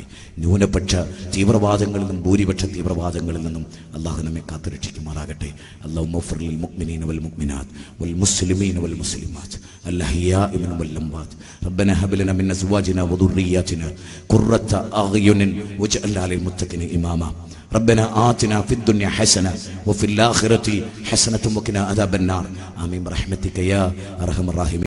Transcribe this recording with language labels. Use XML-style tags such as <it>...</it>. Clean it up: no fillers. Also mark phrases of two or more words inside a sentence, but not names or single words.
<ml>ന്യൂനപക്ഷ തീവ്രവാദങ്ങളിൽ നിന്നും ഭൂരിപക്ഷ തീവ്രവാദങ്ങളിൽ നിന്നും അള്ളാഹു നമ്മെ കാത്തുരക്ഷിക്കുമാറാകട്ടെ.</ml> <ar>اللهم اغفر للمؤمنين والمؤمنات والمسلمين والمسلمات الأحياء منهم والأموات ربنا هب لنا من أزواجنا وذرياتنا قرة أعين واجعلنا للمتقين إماما ربنا آتنا في الدنيا حسنة وفي الآخرة حسنة وقنا عذاب النار آمين برحمتك يا أرحم الراحمين.</ar>